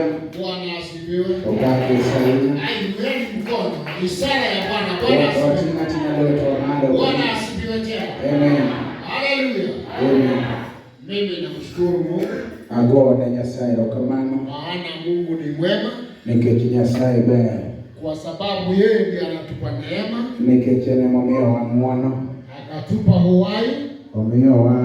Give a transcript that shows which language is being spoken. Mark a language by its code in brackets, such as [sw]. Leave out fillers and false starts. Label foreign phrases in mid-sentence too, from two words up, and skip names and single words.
[sw] Bwana asifiwe. Ukake sahihi. Ainueni mkono. Ishara ya Bwana. Bwana asifiwe. Bwana asifiwe tena. Amen. Haleluya. Amen. Mimi namshukuru Mungu. [luo] Agora Nyasaye okamano. [sw] Maana Mungu ni mwema. [luo] Nikech Nyasaye ber. [sw] Kwa sababu yeye ndiye anatupa neema. [luo] Nikech ene momiyo wa ng'wono. [sw] Akatupa uhai. [luo] Omiyo wa